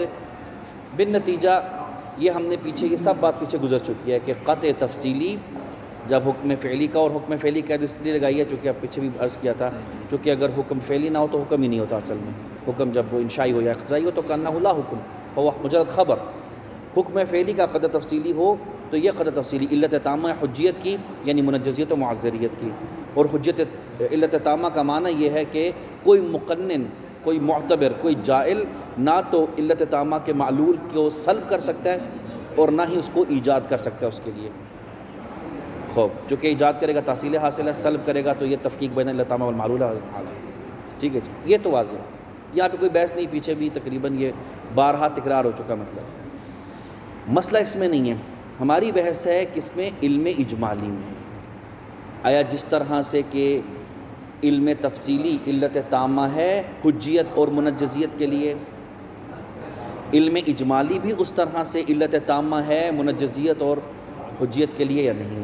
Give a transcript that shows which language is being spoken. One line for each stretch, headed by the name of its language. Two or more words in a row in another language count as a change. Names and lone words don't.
Urdu: بالنتیجہ یہ ہم نے پیچھے، یہ سب بات پیچھے گزر چکی ہے کہ قطع تفصیلی جب حکم فعلی کا، اور حکم فعلی کا اس لیے لگائی ہے چونکہ اب پیچھے بھی عرض کیا تھا، چونکہ اگر حکم فعلی نہ ہو تو حکم ہی نہیں ہوتا. اصل میں حکم جب وہ انشائی ہو یا اقتضائی ہو تو
Arabic: کانہ لا حکم،
Urdu: وہ مجرد خبر. حکم فعلی کا قطع تفصیلی ہو تو یہ قطع تفصیلی علت تامہ حجیت کی، یعنی منجزیت و معذریت کی. اور حجت علت تامہ کا معنی یہ ہے کہ کوئی مقنن، کوئی معتبر، کوئی جائل نہ تو علت تامہ کے معلول کو سلب کر سکتا ہے اور نہ ہی اس کو ایجاد کر سکتا ہے اس کے لیے. خوب، جو کہ ایجاد کرے گا تحصیل حاصل ہے، سلب کرے گا تو یہ تفکیک
Arabic: بین علت تامہ والمعلول
Urdu: ہے. ٹھیک ہے جی، یہ تو واضح ہے. یہاں پہ کوئی بحث نہیں، پیچھے بھی تقریباً یہ بارہا تکرار ہو چکا. مطلب مسئلہ اس میں نہیں ہے. ہماری بحث ہے کس میں؟ علم اجمالی میں. آیا جس طرح سے کہ علم تفصیلی علت تامہ ہے حجیت اور منجزیت کے لیے، علم اجمالی بھی اس طرح سے علت تامہ ہے منجزیت اور حجیت کے لیے یا نہیں؟